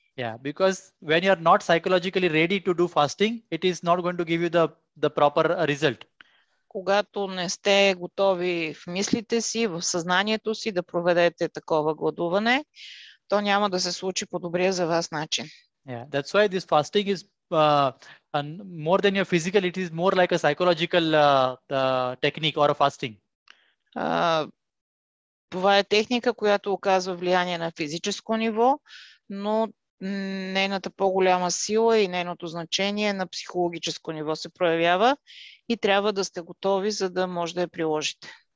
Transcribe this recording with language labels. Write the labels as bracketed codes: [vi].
[en] Yeah, because when you are not psychologically ready to do fasting, it is not going to give you the proper result. [bg] Когато не сте готови в мислите си, в съзнанието си да проведете такова гладуване, то няма да се случи по добрия за вас начин. [en] Yeah, that's why this fasting is more than your physical, it is more like a psychological technique or a fasting. [bg] Това е техника, която оказва влияние на физическо ниво, но нейната по-голяма сила и нейното значение на психологическо ниво се проявява и трябва да сте готови, за да може да я приложите.